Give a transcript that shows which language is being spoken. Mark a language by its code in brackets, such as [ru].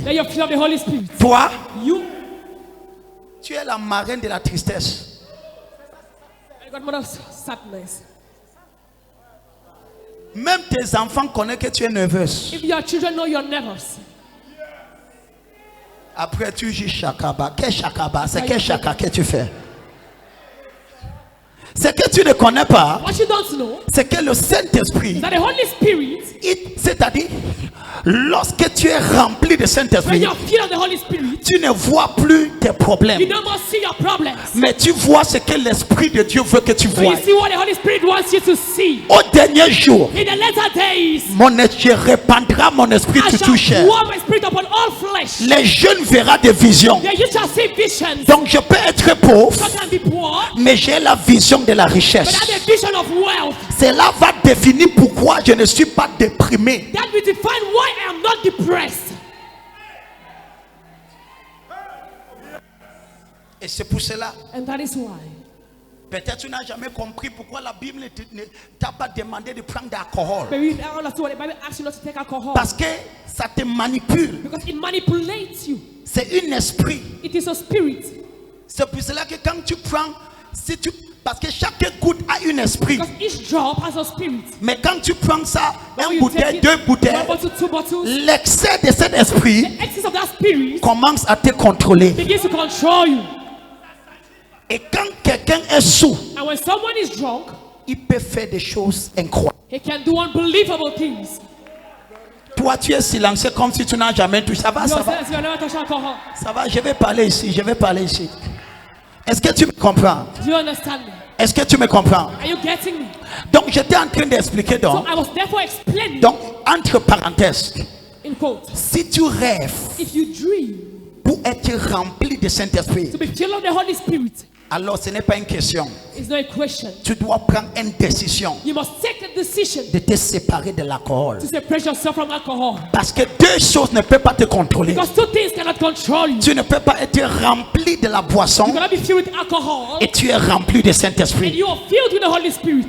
[en] that you feel the Holy Spirit. [fr] Toi, [en] You, [fr] tu es la marraine de la tristesse. [en] the godmother of sadness. [fr] Même tes enfants connaissent que tu es nerveuse. [en] If your children know you're nervous, [fr] Après, tu dis chakaba. Quel chakaba? C'est quel chaka que tu fais? Ce que tu ne connais pas, [en] what you don't know [fr] c'est que le Saint-Esprit, [en] is that the Holy Spirit, [fr] c'est-à-dire, lorsque tu es rempli de [en] when [fr] Saint-Esprit, [en] you're filled of the Holy Spirit, [fr] tu ne vois plus tes problèmes, [en] you no more see your problems. [fr] mais tu vois ce que l'Esprit de Dieu veut que tu [en] But [fr] vois. [en] you see what the Holy Spirit wants you to see. [fr] Au dernier jour, [en] In the latter days, [fr] je répandrai mon esprit [en] I [fr] sur tout [en] shall [fr] chair. [en] pour my spirit upon all flesh. [fr] Les jeunes verront des visions. [en] Yeah, you shall see visions. [fr] Donc je peux être pauvre, [en] You can be poor, [fr] mais j'ai la vision de la [en] but [fr] richesse. [en] have a vision of wealth. [fr] Cela va définir pourquoi je ne suis pas déprimé. [en] That will define why I am not depressed. [fr] Et c'est pour cela, [en] And that is why. [fr] peut-être tu n'as jamais compris pourquoi la Bible ne t'a pas demandé de prendre d'alcool. [en] Maybe you never understood why the Bible asks you not to take alcohol. [fr] Parce que ça te manipule. [en] Because it manipulates you. [fr] C'est un esprit. [en] It is a spirit. [fr] C'est pour cela que quand tu prends, parce que chaque goutte a un esprit. [en] Because each drop has a spirit. [fr] Mais quand tu prends ça, [en] When [fr] une [en] you [fr] bouteille, [en] take it, [fr] deux bouteilles, [en] one bottle, two bottles, [fr] l'excès de cet esprit [en] the excess of that spirit [fr] commence à te contrôler. [en] begins to control you. [fr] Et quand quelqu'un est sous, [en] And when someone is drunk, [fr] il peut faire des choses incroyables. [en] he can do unbelievable things. [fr] Toi, tu es silencieux comme si tu n'as jamais touché. Ça va, [en] You [fr] ça va, [en] have never touched alcohol. [fr] ça va. Je vais parler ici, je vais parler ici. Est-ce que tu me comprends? [en] Do you understand me? [fr] Est-ce que tu me comprends? [en] Are you getting me? [fr] Donc, j'étais en train d'expliquer [en] So [fr] donc. [en] I was therefore explaining, [fr] Donc, entre parenthèses, [en] in quote, [fr] si tu rêves [en] if you dream [fr] pour être rempli de Saint-Esprit, [en] to be filled of the Holy Spirit, [fr] alors ce n'est pas une question. [en] it's not a question. [fr] Tu dois prendre une décision [en] You must take a decision [fr] de te séparer de l'alcool. [en] to separate yourself from alcohol. [fr] Parce que deux choses ne peuvent pas te contrôler. [en] Because two things cannot control you. [fr] Tu ne peux pas être rempli de la boisson [en] You cannot be filled with alcohol [fr] et tu es rempli de [en] and [fr] Saint-Esprit. [en] you are filled with the Holy Spirit.